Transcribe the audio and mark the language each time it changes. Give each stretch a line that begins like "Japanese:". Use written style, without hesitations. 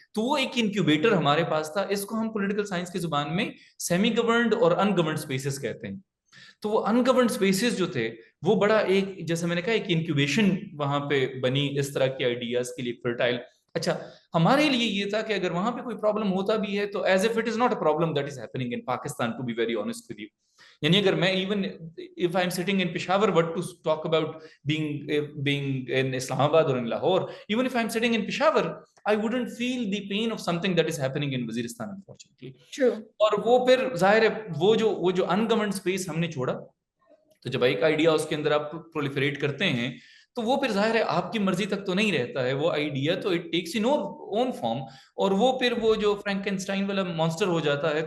Urdu: تو وہ ایک انکیوبیٹر ہمارے پاس تھا، اس کو ہم پولیٹیکل سائنس کی زبان میں سیمی گورنڈ اور ان گورنڈ اسپیسز کہتے ہیں. تو وہ ان گورنڈ اسپیسز جو تھے وہ بڑا ایک، جیسے میں نے کہا، ایک انکیوبیشن وہاں پہ بنی اس طرح کی آئیڈیاز کے لیے فرٹائل. اچھا ہمارے لیے یہ تھا کہ اگر وہاں پہ کوئی پرابلم ہوتا بھی ہے تو
English: As if it is not a problem that is happening in Pakistan, to be very honest with you.
Urdu: یعنی اگر میں
English: Even if I am sitting in Peshawar what to talk about being in Islamabad or in Lahore, even if I'm sitting in Peshawar, I wouldn't feel the pain of something that is happening in Waziristan, unfortunately. True.
Urdu: اور وہ پھر ظاہر ہے وہ جو انگورنڈ space ہم نے چھوڑا، تو جب ایک آئیڈیا اس کے اندر آپ پرولیفریٹ کرتے ہیں تو وہ پھر ظاہر ہے آپ کی مرضی تک تو نہیں رہتا ہے وہ آئیڈیا، تو
English: it takes on own form,
Urdu: اور وہ پھر وہ جو فرینکنسٹائن والا مانسٹر ہو جاتا ہے.